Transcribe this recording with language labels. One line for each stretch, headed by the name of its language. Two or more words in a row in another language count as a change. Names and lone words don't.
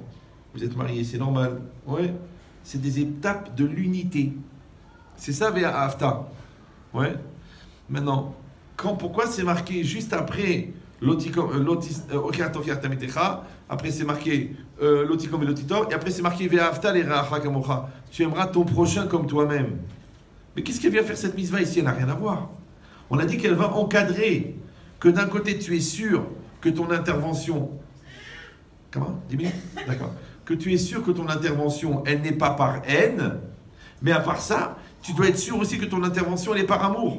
French: Vous êtes mariés, c'est normal. Ouais. C'est des étapes de l'unité. C'est ça Ve'ahavta. Ouais. Maintenant, pourquoi c'est marqué juste après après c'est marqué Lotikom et Lotitor, et après c'est marqué
Hebrew: ואהבת לרעך כמוך.
French: Tu aimeras ton prochain comme toi-même. Mais qu'est-ce qu'elle vient faire cette mitzvah ici? Elle n'a rien à voir. On a dit qu'elle va encadrer. Que d'un côté tu es sûr que ton intervention... Comment? 10 minutes? D'accord. Que tu es sûr que ton intervention, elle n'est pas par haine, mais à part ça, tu dois être sûr aussi que ton intervention, elle est par amour.